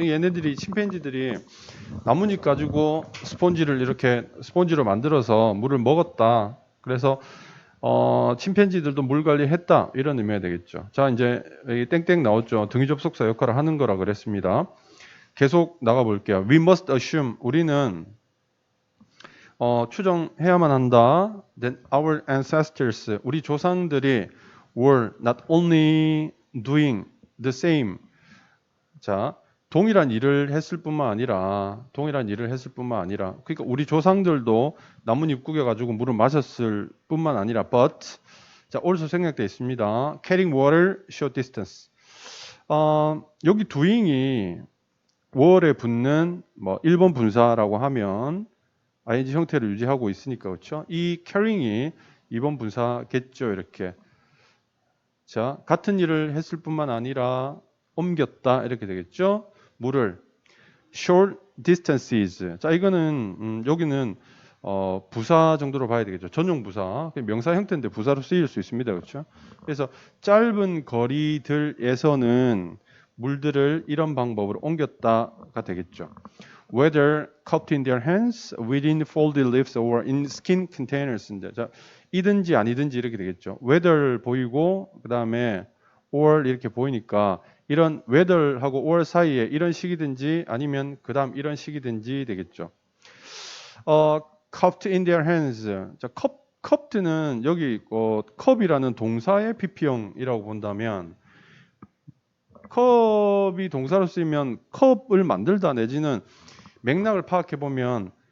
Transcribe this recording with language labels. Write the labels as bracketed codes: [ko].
[ko] 얘네들이 침팬지들이 나뭇잎 가지고 스폰지로 만들어서 물을 먹었다. 그래서 침팬지들도 물 관리했다 이런 의미가 되겠죠. 자, 이제 여기 땡땡 나왔죠. 등위 접속사 역할을 하는 거라 그랬습니다. 계속 나가 볼게요. [en] We must assume, [ko] 우리는 추정해야만 한다. [en] That our ancestors, [ko] 우리 조상들이 [en] were not only doing the same. [ko] 자, 동일한 일을 했을 뿐만 아니라, 그러니까 우리 조상들도 나뭇잎 구겨가지고 물을 마셨을 뿐만 아니라, but, 자, also 생략되어 있습니다. [en] carrying water short distance. [ko] 여기 doing이 월에 붙는 뭐 1번 분사라고 하면 ing 형태를 유지하고 있으니까 그렇죠? 이 carrying이 2번 분사겠죠, 이렇게. 자, 같은 일을 했을 뿐만 아니라 옮겼다 이렇게 되겠죠? 물을 [en] short distances. [ko] 자, 이거는 여기는 부사 정도로 봐야 되겠죠. 전용 부사. 명사 형태인데 부사로 쓰일 수 있습니다. 그렇죠? 그래서 짧은 거리들에서는 물들을 이런 방법으로 옮겼다가 되겠죠. [en] Whether cupped in their hands, within folded leaves, or in skin containers인데, [ko] 자, 이든지 아니든지 이렇게 되겠죠. whether 보이고 그 다음에 or 이렇게 보이니까 이런 whether하고 or 사이에 이런 식이든지 아니면 그 다음 이런 식이든지 되겠죠. [en] cupped in their hands. [ko] 자, cupped는 여기 cup이라는 동사의 PP형이라고 본다면 컵이 동사로 쓰이면 컵을 만들다 내지는 맥락을 파악해 보면